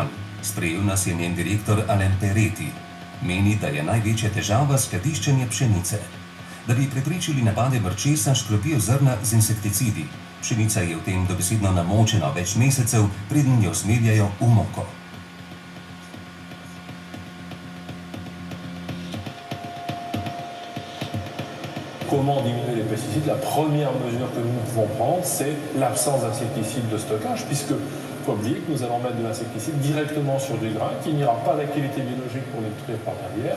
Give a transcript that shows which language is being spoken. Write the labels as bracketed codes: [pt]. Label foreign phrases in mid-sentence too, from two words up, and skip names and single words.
[sl] Sprejel nas je njen direktor Alain Perretti. Meni, da je največja težava skladiščenje pšenice. Da bi preprečili napade mrčesa, škropijo zrna z insekticidi. Pšenica je v tem dobesedno namočena več mesecev, preden jo smeljajo v moko. [fr] Comment diminuer les pesticides? La première mesure que nous pouvons prendre, c'est l'absence d'insecticides de stockage, puisque il ne faut pas oublier que nous allons mettre de l'insecticide directement sur du grain, qu'il n'y aura pas d'activité biologique pour le détruire par derrière.